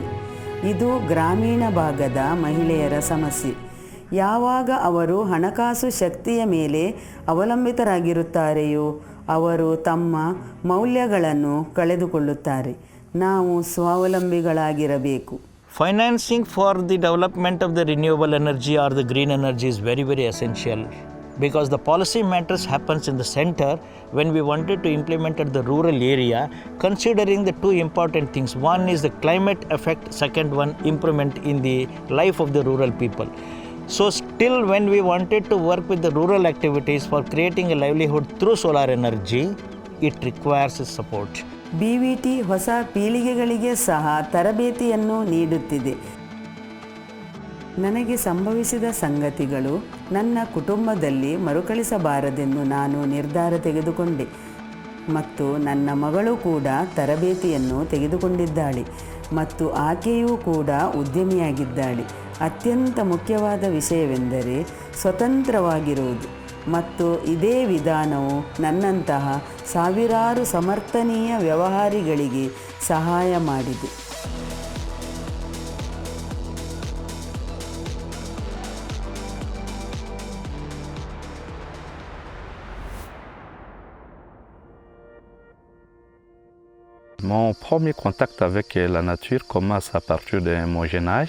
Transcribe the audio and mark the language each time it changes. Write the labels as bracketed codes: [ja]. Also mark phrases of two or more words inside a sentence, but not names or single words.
[kn] ಇದು ಗ್ರಾಮೀಣ ಭಾಗದ ಮಹಿಳೆಯರ ಸಮಸ್ಯೆ. ಯಾವಾಗ ಅವರು ಹಣಕಾಸು ಶಕ್ತಿಯ ಮೇಲೆ ಅವಲಂಬಿತರಾಗಿರುತ್ತಾರೆಯೋ ಅವರು ತಮ್ಮ ಮೌಲ್ಯಗಳನ್ನು ಕಳೆದುಕೊಳ್ಳುತ್ತಾರೆ. ನಾವು ಸ್ವಾವಲಂಬಿಗಳಾಗಿರಬೇಕು. [en] Financing for the development of the renewable energy or the green energy is very, very essential, because the policy matters happens in the center when we wanted to implement at the rural area, considering the two important things. One is the climate effect, second one improvement in the life of the rural people. So still when we wanted to work with the rural activities for creating a livelihood through solar energy, it requires support. [kn] BVT ಹೊಸ ಪೀಳಿಗೆಗಳಿಗೆ ಸಹ ತರಬೇತಿಯನ್ನು ನೀಡುತ್ತಿದೆ. ನನಗೆ ಸಂಭವಿಸಿದ ಸಂಗತಿಗಳು ನನ್ನ ಕುಟುಂಬದಲ್ಲಿ ಮರುಕಳಿಸಬಾರದೆಂದು ನಾನು ನಿರ್ಧಾರ ತೆಗೆದುಕೊಂಡೆ ಮತ್ತು ನನ್ನ ಮಗಳು ಕೂಡ ತರಬೇತಿಯನ್ನು ತೆಗೆದುಕೊಂಡಿದ್ದಾಳೆ. ಮತ್ತು ಆಕೆಯೂ ಕೂಡ ಉದ್ಯಮಿಯಾಗಿದ್ದಾಳೆ. ಅತ್ಯಂತ ಮುಖ್ಯವಾದ ವಿಷಯವೆಂದರೆ ಸ್ವತಂತ್ರವಾಗಿರುವುದು, ಮತ್ತು ಇದೇ ವಿಧಾನವು ನನ್ನಂತಹ ಸಾವಿರಾರು ಸಮರ್ಥನೀಯ ವ್ಯವಹಾರಿಗಳಿಗೆ ಸಹಾಯ ಮಾಡಿದೆ. [fr] Mon premier contact avec la nature commence à partir de mon jeune âge.